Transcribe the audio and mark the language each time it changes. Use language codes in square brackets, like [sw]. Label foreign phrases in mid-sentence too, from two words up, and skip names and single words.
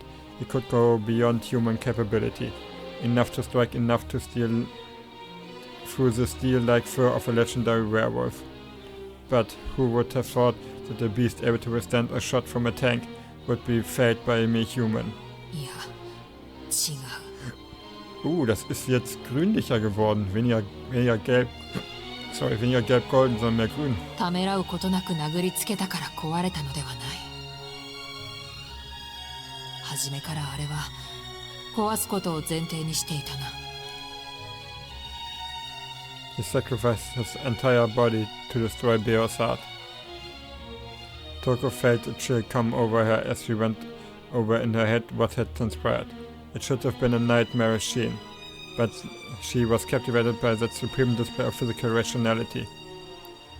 [en] He could go beyond human capability, enough to strike, enough to steal through the steel-like fur of a legendary werewolf. But who would have thought that a beast able to withstand a shot from a tank would be felled by a mere human? [de] Das ist jetzt grünlicher geworden, weniger gelb. Sorry, weniger gelb-golden, sondern mehr grün. [ja] ためらうことなく殴りつけたから壊れたのではない。初めからあれは壊すことを前提にしていたな。 [en] He sacrificed his entire body to destroy Beowulf's heart. Toko felt a chill come over her as she went over in her head what had transpired. It should have been a nightmarish scene, but she was captivated by that supreme display of physical rationality.